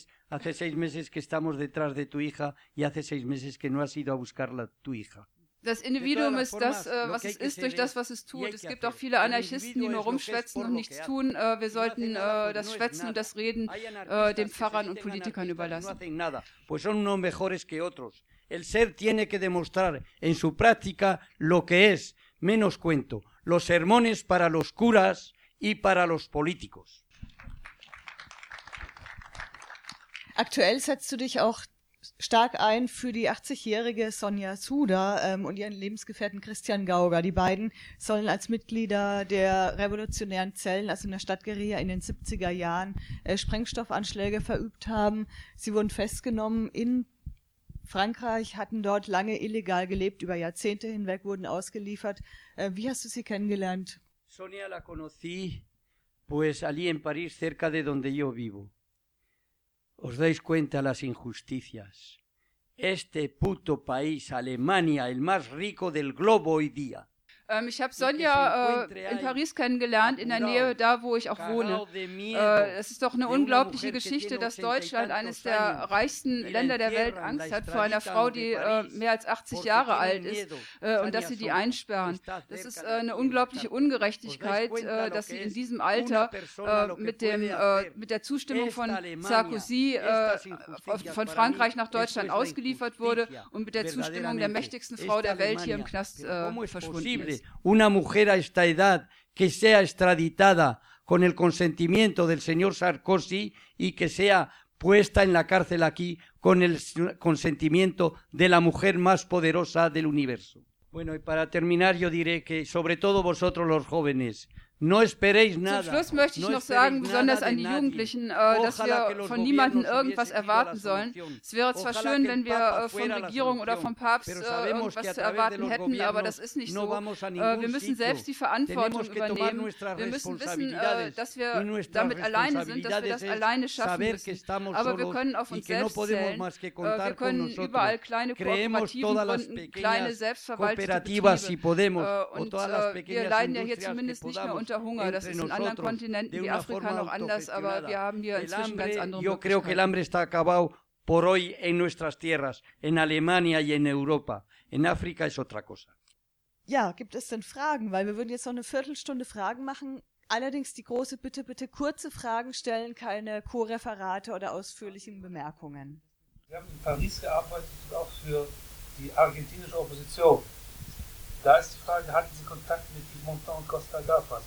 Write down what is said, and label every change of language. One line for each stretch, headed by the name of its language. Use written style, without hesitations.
Spanish: Hace 6 meses que estamos detrás de tu hija y hace 6 meses que no has ido a buscarla tu hija.
German: Das Individuum ist das, was es ist, durch das, was es tut. Es gibt auch viele Anarchisten, die nur rumschwätzen und nichts tun. Wir sollten das Schwätzen und das Reden den Pfarrern und Politikern überlassen.
Spanish: Pues son unos mejores que otros. El ser tiene que demostrar en su práctica lo que es. Menos cuento. Los sermones para los curas y para los políticos.
German: Aktuell setzt du dich auch stark ein für die 80-jährige Sonja Suda und ihren Lebensgefährten Christian Gauger. Die beiden sollen als Mitglieder der revolutionären Zellen, also in der Stadtguerilla in den 70er Jahren, Sprengstoffanschläge verübt haben. Sie wurden festgenommen in Frankreich, hatten dort lange illegal gelebt, über Jahrzehnte hinweg wurden ausgeliefert. Wie hast du sie kennengelernt?
Spanish: Sonja la conocí pues allí en París, cerca de donde yo vivo. Os dais cuenta las injusticias. Este puto país, Alemania, el más rico del globo hoy día.
German: Ich habe Sonja in Paris kennengelernt, in der Nähe da, wo ich auch wohne. Es ist doch eine unglaubliche Geschichte, dass Deutschland, eines der reichsten Länder der Welt, Angst hat vor einer Frau, die mehr als 80 Jahre alt ist und dass sie die einsperren. Das ist eine unglaubliche Ungerechtigkeit, dass sie in diesem Alter mit der Zustimmung von Sarkozy von Frankreich nach Deutschland ausgeliefert wurde und mit der Zustimmung der mächtigsten Frau der Welt hier im Knast verschwunden ist.
Spanish: Una mujer a esta edad que sea extraditada con el consentimiento del señor Sarkozy y que sea puesta en la cárcel aquí con el consentimiento de la mujer más poderosa del universo. Bueno, y para terminar yo diré que sobre todo vosotros los jóvenes,
German: Zum Schluss möchte ich noch sagen, besonders an die Jugendlichen, dass wir von niemandem irgendwas erwarten sollen. Es wäre zwar schön, wenn wir von Regierung oder vom Papst irgendwas zu erwarten hätten, aber das ist nicht so. Wir müssen selbst die Verantwortung übernehmen. Wir müssen wissen, dass wir damit alleine sind, dass wir das alleine schaffen müssen. Aber wir können auf uns selbst zählen. Wir können überall kleine Kooperativen gründen, kleine selbstverwaltete Betriebe. Und wir leiden ja hier zumindest nicht mehr unter Hunger. Das ist in anderen Kontinenten wie Afrika noch anders, aber wir haben hier inzwischen ganz andere Möglichkeiten.
Spanish: Yo creo que el hambre está acabado por hoy en nuestras tierras, en Alemania y en Europa. En África es otra cosa.
German: Ja, gibt es denn Fragen? Weil wir würden jetzt noch eine Viertelstunde Fragen machen. Allerdings die große Bitte, bitte kurze Fragen stellen, keine Co-Referate oder ausführlichen Bemerkungen. Wir haben in Paris gearbeitet und auch für die argentinische Opposition. Da ist die Frage, hatten Sie Kontakt mit Pimentel und Costa Gavras?